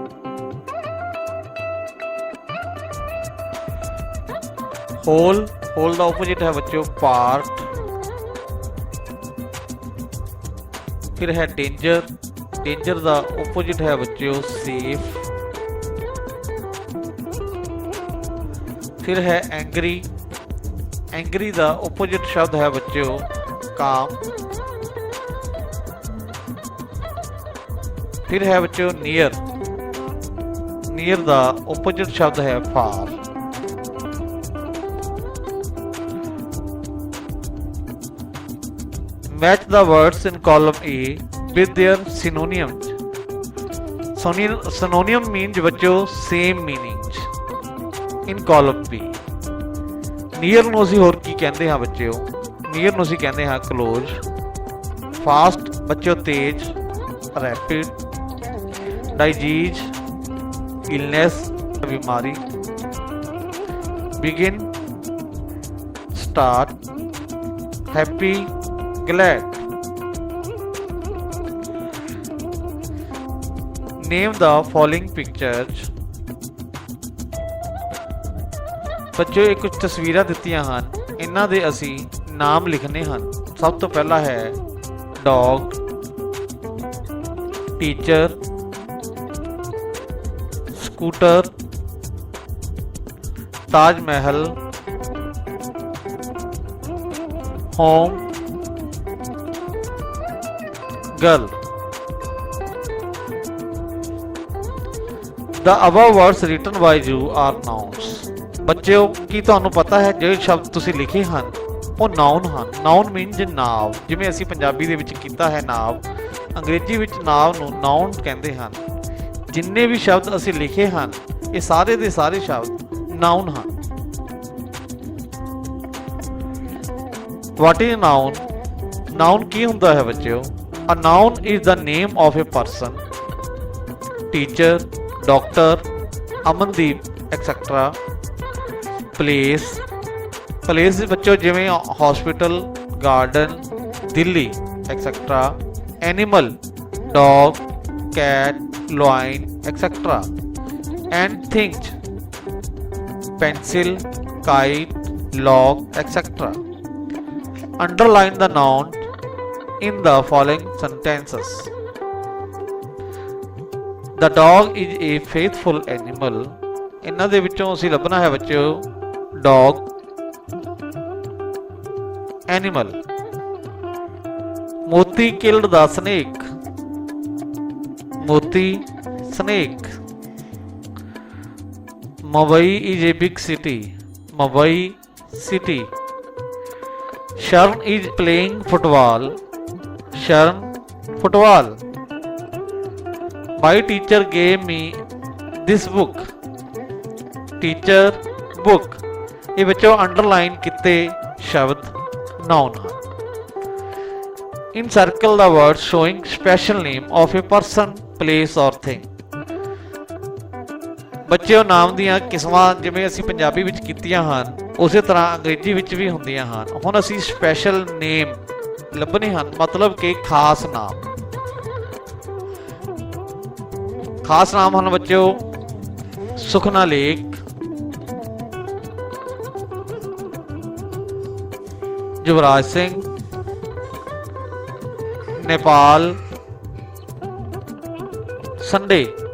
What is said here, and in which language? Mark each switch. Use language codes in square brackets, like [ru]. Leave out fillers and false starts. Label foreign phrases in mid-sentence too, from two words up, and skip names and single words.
[pa] ਹੋਲ, ਹੋਲ ਦਾ ਆਪੋਜੀਟ ਹੈ ਬੱਚਿਓ ਪਾਰਟ, ਫਿਰ ਹੈ ਡੇਂਜਰ, ਡੇਂਜਰ ਦਾ ਆਪੋਜੀਟ ਹੈ ਬੱਚਿਓ ਸੇਫ, ਫਿਰ ਹੈ ਐਂਗਰੀ, ਐਂਗਰੀ ਦਾ ਆਪੋਜੀਟ ਸ਼ਬਦ ਹੈ ਬੱਚਿਓ ਕਾਮ, ਫਿਰ ਹੈ ਬੱਚਿਓ ਨੀਅਰ, ਨੀਅਰ ਦਾ ਆਪੋਜੀਟ ਸ਼ਬਦ ਹੈ ਫਾਰ। [en] Match the words in column A with their synonyms. Synonym means बच्चों same meanings in column B. [pa] Near ਨੂੰ ਅਸੀਂ ਹੋਰ ਕੀ ਕਹਿੰਦੇ ਹਾਂ ਬੱਚਿਓ? Near ਨੂੰ ਅਸੀਂ ਕਹਿੰਦੇ ਹਾਂ [en] close, fast [pa] ਬੱਚਿਓ ਤੇਜ਼, [en] rapid, disease illness बीमारी। begin, start, happy, glad। name the following pictures। [pa] ਬੱਚਿਓ ਇਹ ਕੁਝ ਤਸਵੀਰਾਂ ਦਿੱਤੀਆਂ ਹਨ, ਇਹਨਾਂ ਦੇ ਅਸੀਂ ਨਾਮ ਲਿਖਣੇ ਹਨ। ਸਭ ਤੋਂ ਪਹਿਲਾ ਹੈ [en] dog, teacher, scooter, ताज महल, home, girl. The above words written by you are nouns। [pa] ਬੱਚਿਓ ਕੀ ਤੁਹਾਨੂੰ ਪਤਾ ਹੈ ਜਿਹੜੇ ਸ਼ਬਦ ਤੁਸੀਂ ਲਿਖੇ ਹਨ ਉਹ ਨਾਉਨ ਹਨ। [en] noun means [pa] ਨਾਮ, ਜਿਵੇਂ ਅਸੀਂ ਪੰਜਾਬੀ ਦੇ ਵਿੱਚ ਕੀਤਾ ਹੈ ਨਾਮ, ਅੰਗਰੇਜ਼ੀ ਵਿੱਚ ਨਾਮ ਨੂੰ ਨਾਉਨ ਕਹਿੰਦੇ ਹਨ। ਜਿੰਨੇ ਵੀ ਸ਼ਬਦ ਅਸੀਂ ਲਿਖੇ ਹਨ ਇਹ ਸਾਰੇ ਦੇ ਸਾਰੇ ਸ਼ਬਦ ਨਾउन ਹਨ। [en] What is noun? [pa] Noun ਕੀ ਹੁੰਦਾ ਹੈ ਬੱਚਿਓ? [en] A noun is the name of a person, teacher, doctor, ਅਮਨਦੀਪ etc. place, place [pa] ਬੱਚਿਓ ਜਿਵੇਂ [en] hospital, garden, ਦਿੱਲੀ etc. animal, dog, cat, lion etc. and things, pencil, kite, log etc. Underline the noun in the following sentences. The dog is a faithful animal। [pa] ਇਹਨਾਂ ਦੇ ਵਿੱਚੋਂ ਅਸੀਂ ਲੱਭਣਾ ਹੈ ਬੱਚਿਓ [en] dog, animal। ਮੋਤੀ killed the snake। ਮੋਤੀ snake। Mumbai is a big city। Mumbai city। Sharon is playing football। Sharon football। My teacher gave me this book। Teacher book। [pa] ਇਹ ਵਿੱਚੋਂ ਅੰਡਰਲਾਈਨ ਕੀਤੇ ਸ਼ਬਦ ਨਾउन ਹਨ। [en] Encircle the words showing special name of a person, place or thing। [pa] ਬੱਚਿਓ ਨਾਮ ਦੀਆਂ ਕਿਸਮਾਂ ਜਿਵੇਂ ਅਸੀਂ ਪੰਜਾਬੀ ਵਿੱਚ ਕੀਤੀਆਂ ਹਨ ਉਸੇ ਤਰ੍ਹਾਂ ਅੰਗਰੇਜ਼ੀ ਵਿੱਚ ਵੀ ਹੁੰਦੀਆਂ ਹਨ। ਹੁਣ ਅਸੀਂ [en] special name [pa] ਲੱਭਣੇ ਹਨ, ਮਤਲਬ ਕਿ ਖਾਸ ਨਾਮ। ਖਾਸ ਨਾਮ ਹਨ ਬੱਚਿਓ ਸੁਖਨਾ ਲੇਕ, ਯੁਵਰਾਜ ਸਿੰਘ, ਨੇਪਾਲ, ਸੰਡੇ।